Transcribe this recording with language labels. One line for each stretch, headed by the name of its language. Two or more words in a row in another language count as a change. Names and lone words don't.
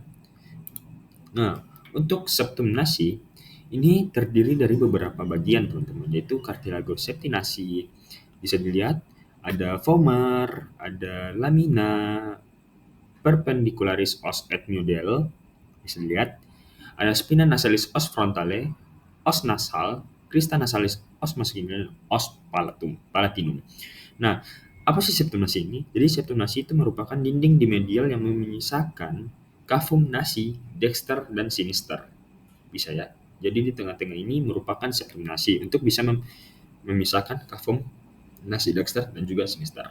Indonesian: Nah, untuk
Latin: septum nasi
Indonesian: ini terdiri dari beberapa bagian teman-teman, yaitu
Latin: cartilago septinasi.
Indonesian: Bisa dilihat ada vomer, ada
Latin: lamina, perpendicularis os ethmoidale,
Indonesian: bisa dilihat ada
Latin: spina nasalis os frontale, os nasal, crista nasalis os marginal, os palatinum.
Indonesian: Nah, apa sih
Latin: septum nasi
Indonesian: ini? Jadi
Latin: septum nasi
Indonesian: itu merupakan dinding di medial yang memisahkan
Latin: cavum nasi, dexter,
Indonesian: dan sinister. Bisa ya. Jadi di tengah-tengah ini merupakan
Latin: septum nasi
Indonesian: untuk bisa memisahkan
Latin: cavum nasi, dexter,
Indonesian: dan juga sinister.